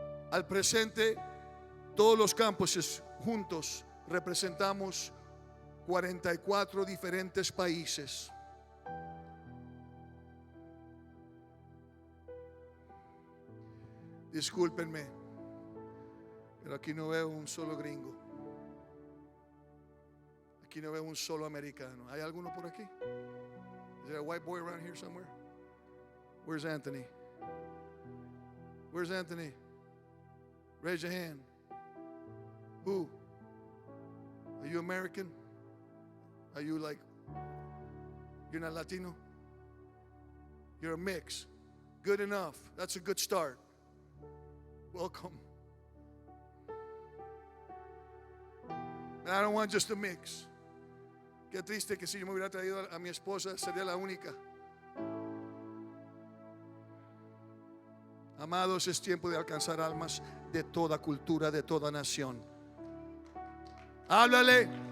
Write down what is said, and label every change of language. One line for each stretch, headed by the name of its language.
Spanish: Al presente, todos los campuses juntos representamos 44 diferentes países. Discúlpenme, pero aquí no veo un solo gringo. Aquí no veo un solo americano. ¿Hay alguno por aquí?
English: Is there a white boy around here somewhere? Where's Anthony? Where's Anthony? Raise your hand. Who? Are you American? Are you like, you're not Latino? You're a mix. Good enough. That's a good start. Welcome. And I don't want just a mix.
Spanish: Qué triste que si yo me hubiera traído a mi esposa sería la única. Amados, es tiempo de alcanzar almas de toda cultura, de toda nación. Háblale.